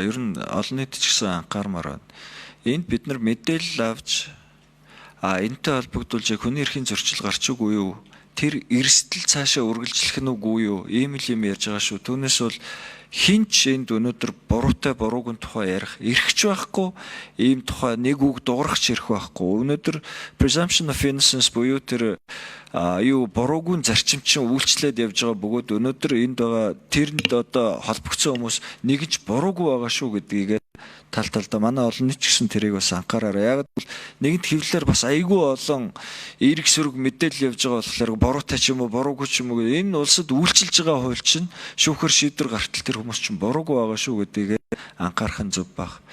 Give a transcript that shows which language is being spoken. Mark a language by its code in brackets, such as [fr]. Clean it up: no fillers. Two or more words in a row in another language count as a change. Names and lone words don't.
[mn] Ер нь олон нийт ч гэсэн анхаармаар байна. Энд бид нар мэдээлэл авч энэтэй холбогдуулж хүний эрхийн зөрчил гарч үгүй юу? Тэр эрсдэл цаашаа үргэлжлэх нь үгүй юу? Ийм л юм ярьж байгаа шүү. Түүнээс бол хинч энд өнөөдөр буруутай буруугийн тухай ярих эрхч байхгүй, ийм тухай нэг үг дуурахч эрх байхгүй. Өнөөдөр [en] presumption of innocence [mn] буюу тэр буруугүй зарчим чинь үйлчлээд явж байгаа бөгөөд өнөөдөр энд байгаа тэрэнд одоо холбогдсон хүмүүс нэгж буруугүй байгаа шүү гэдгийг талдаа манай олон нийт ч гэсэн тэрийг бас анхаараарай. Яг нэгэнт хэвлэлээр бас айгүй олон эерэг сөрөг мэдээлэл явж байгаа болохоор буруутай ч юм уу, буруугүй ч юм уу энэ улсад үйлчилж байгаа хууль чинь шүүхэр шийдвэр гартал тэр хүмүүс чинь буруугүй байгаа шүү гэдгийг анхаарах нь зөв баг.